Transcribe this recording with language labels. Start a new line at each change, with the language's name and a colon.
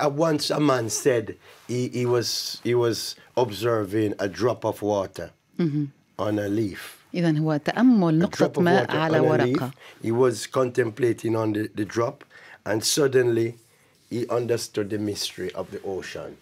English: Once a man said he was observing a drop of water on a leaf.
Arabic: إذن هو تأمل نقطة ماء على ورقة.
English: He was contemplating on the drop, and suddenly he understood the mystery of the ocean.